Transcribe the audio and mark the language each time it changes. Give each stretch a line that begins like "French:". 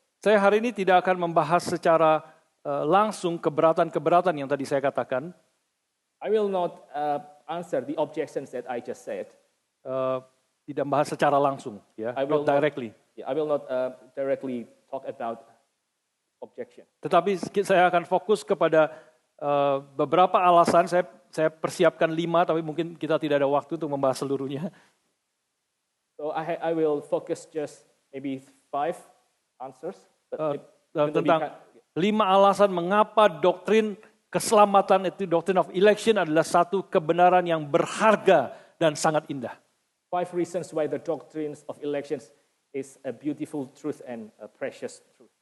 Indonesian: Saya hari ini tidak akan membahas secara langsung keberatan-keberatan yang tadi saya katakan.
English: I will not answer the objections that I just said.
Indonesian: Tidak membahas secara langsung, ya,
English: not directly. I will not directly talk about objection.
Indonesian: Tetapi saya akan fokus kepada beberapa alasan. Saya persiapkan 5, tapi mungkin kita tidak ada waktu untuk membahas seluruhnya.
English: So I will focus just maybe 5 answers.
Indonesian: Tentang 5 alasan mengapa doktrin keselamatan itu,
English: doctrine of election
Indonesian: adalah satu kebenaran yang berharga dan sangat indah.
English: 5 reasons why the doctrines of elections is a beautiful truth and a precious truth.